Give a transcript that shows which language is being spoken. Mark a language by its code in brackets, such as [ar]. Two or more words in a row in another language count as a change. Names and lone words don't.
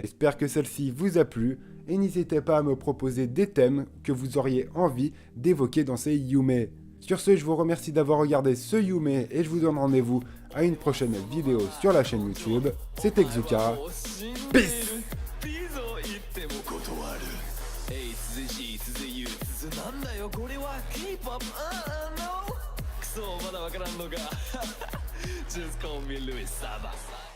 [fr] J'espère que celle-ci vous a plu et n'hésitez pas à me proposer des thèmes que vous auriez envie d'évoquer dans ces Yume. Sur ce, je vous remercie d'avoir regardé ce Yume et je vous donne rendez-vous à une prochaine vidéo sur la chaîne YouTube. C'était Xuka. Peace! [ja] なんだよこれは K-POP クソまだわからんのか [en] Just call me Louis Saba